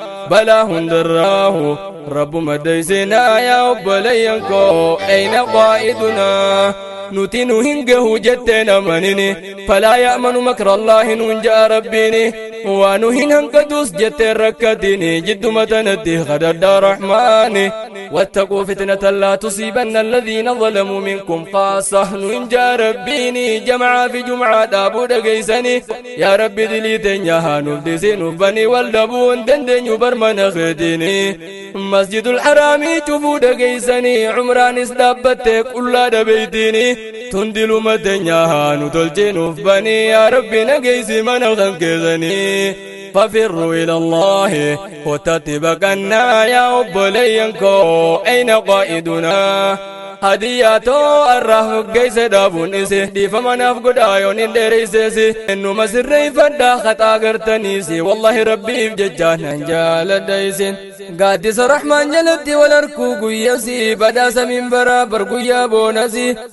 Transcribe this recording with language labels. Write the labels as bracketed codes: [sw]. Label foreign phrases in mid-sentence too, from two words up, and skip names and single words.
[om] Balaa hundarraahu Rabbuma deeysinaa yaa obboleeyyan koo. [ar] أين قائدنا. [om] Nuti nu hin gahu jettee namanini. Falaa [ar] يأمنون مكر الله [om] nuun ja'a Rabbiini. Waa nu hin hanqatus jettee rakkatini. Jidduma tanatti kadhadhaa Rahmaani. [ar] واتقوا فتنة لا تصيبن الذين ظلموا منكم خاصة. [om] Nu hin jaa Rabbiini. Jamaa fi Jum'aa dhaabuu dhageeysani. Yaa Rabbi dilii teenya haa nuuf disi nuuf bani wal dhabuu hin dandeenyu bar mana keetiini. Masjidul Haraamii cufuu dhageeysani. Umraanis dhaabbattee qullaa dhabeeytiini. Tun diluma teenya haa nu tolchee nuuf bani. Yaa Rabbi nageeysi mana kan keessani. [ar] ففروا إلى الله. [om] Kotatti baqannaa yaa obboleeyyan koo. [ar] أين قائدنا؟ [om] Hadiyyaa too arraa hoggeesse dhaabuun isi. Dhiifama naaf godhaa yoon hin dheereyseesi. Ennuma sirreeffadhaa khaxaa gartaniisi. Wallahi Rabbiif jecha nan jaaladha isin. Gaaddisa Rahmaan jalatti wal harkuu guyyasi. Badhaasa minbaraa bar guyyaa boonasi.